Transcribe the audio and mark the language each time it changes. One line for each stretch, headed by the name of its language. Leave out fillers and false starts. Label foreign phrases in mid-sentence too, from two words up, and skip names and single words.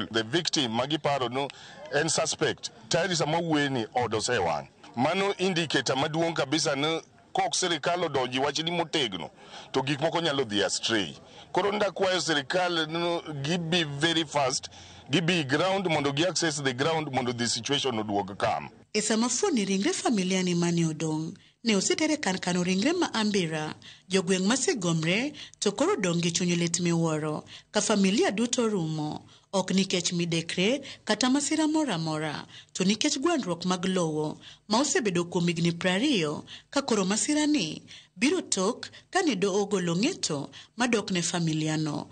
English: The victim
Luo (Kenya and Tanzania): magiparo no en suspect. Tayari sama weni odosewang. Mano indicator maduong' kabisa ne kok sirikal odonji wachni motegno to gik moko nyalo dhi astray. Koro ndakwayo sirikal gibi
English: very fast,
Luo (Kenya and Tanzania): gibi ground mondo gi
English: access the ground
Luo (Kenya and Tanzania): mondo
English: the situation
Luo (Kenya and Tanzania): oduog kam. E sama fuoni ringre familia ni mani odong' ne osetere kano ringre ma Ambira, jogweng' masegomre to koro dong' gi chuny lit miwuoro ka familia duto rumo. Ok nikech midekre kata masira mora mora, to nikech gwandruok mag lowo ma osebedo kuom higni 20 ka koro masira ni biro tok ka ne do ogolo ng'eto madok ne familiano.